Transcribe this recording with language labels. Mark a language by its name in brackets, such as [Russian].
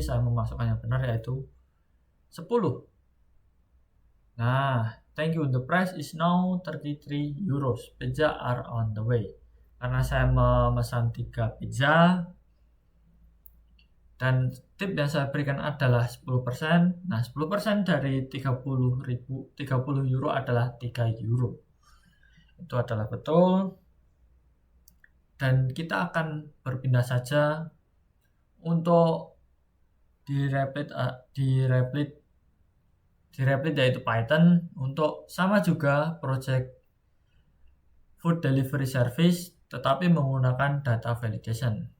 [Indonesian] Saya memasukkan yang benar yaitu 10. [English] Nah, thank you. The price is now 33 euros. Pizza are on the way. [Indonesian] Karena saya memesan 3 pizza dan tip yang saya berikan adalah 10%. Nah, 10% dari 30 euro adalah 3 euro. Itu adalah betul. Dan kita akan berpindah saja untuk di replit yaitu Python untuk sama juga project food delivery service tetapi menggunakan data validation.